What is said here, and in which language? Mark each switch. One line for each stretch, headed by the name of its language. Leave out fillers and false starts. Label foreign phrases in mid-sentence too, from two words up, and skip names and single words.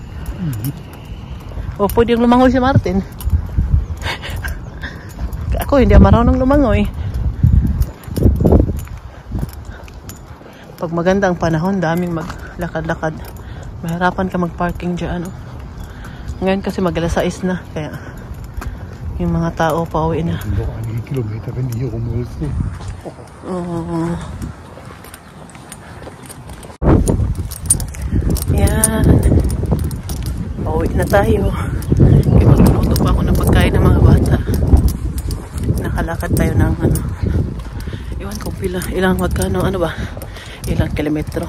Filipino: O pwede yung lumangoy si Martin. Ako hindi marunong lumangoy. Pag magandang panahon, daming maglakad-lakad. Mahirapan ka mag-parking dyan. Ngayon kasi mag-alas 6 na. Kaya yung mga tao pauwi na.
German: Noch einige Kilometer, wenn die hier rumrüsten.
Filipino: Yan. Pauwi na tayo. Kaya magluluto pa ako ng pagkain ng mga bata. Nakalakad tayo ng iwan ko ilang magkano, ilang kilometro.